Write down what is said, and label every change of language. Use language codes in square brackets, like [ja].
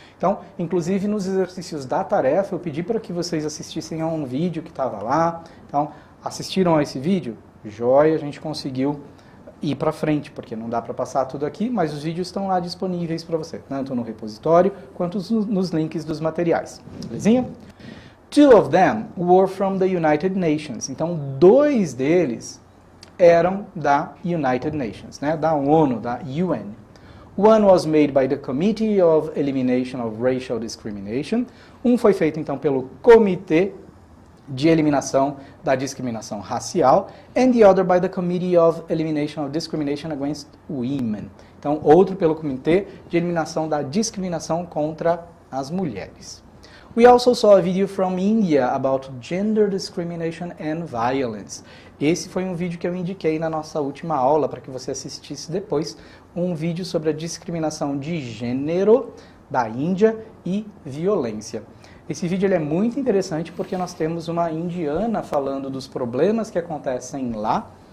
[pt] Então, inclusive nos exercícios da tarefa, eu pedi para que vocês assistissem a um vídeo que estava lá. Então, assistiram a esse vídeo? Joia, a gente conseguiu ir para frente, porque não dá para passar tudo aqui, mas os vídeos estão lá disponíveis para você, tanto no repositório quanto nos links dos materiais. Belezinha? [en] 2 of them were from the United Nations. [pt] Então, 2 deles eram da United Nations, né? Da ONU, da UN. [en] One was made by the Committee of Elimination of Racial Discrimination. Um foi feito, então, pelo Comitê de Eliminação da Discriminação Racial, and the other by the Committee of Elimination of Discrimination Against Women. [pt] Então, outro pelo Comitê de Eliminação da Discriminação contra as Mulheres. [en] We also saw a video from India about gender discrimination and violence. [pt] Esse foi um vídeo que eu indiquei na nossa última aula para que você assistisse depois, um vídeo sobre a discriminação de gênero da Índia e violência. Esse vídeo ele é muito interessante porque nós temos uma indiana falando dos problemas que acontecem lá.